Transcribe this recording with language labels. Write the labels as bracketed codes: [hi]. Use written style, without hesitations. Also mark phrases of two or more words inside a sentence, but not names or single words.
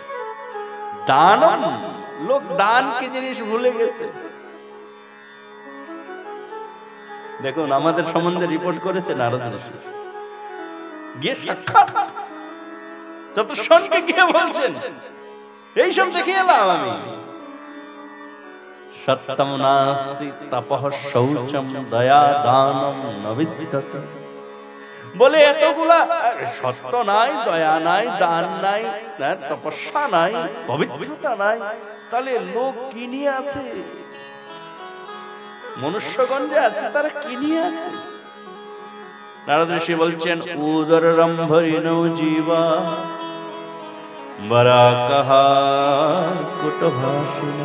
[bn] দান, লোক দান কি জিনিস ভুলে গেছে। দেখুন আমাদের সম্বন্ধে রিপোর্ট করেছে নারদ ঋষি, গিয়ে সাক্ষাৎ চতুষ্ষণকে গিয়ে বলছেন, এইসব দেখে এলাম আমি। [sa] সত্যম নাস্তি তপঃ শৌচম দয়া দানম ন বিদ্যতে। [bn] বলে এতগুলা সত্য নাই, দয়া নাই, দান নাই, তপস্যা নাই, পবিত্রতা নাই, তাহলে লোক কি নিয়ে আছে? মনুষ্যগণ যে আছে তারা কি নিয়ে আছে? নারদ ঋষি বলছেন, [sa] উদরম্ভরিণো জীবা বরাকাহ কুটভাষিণঃ।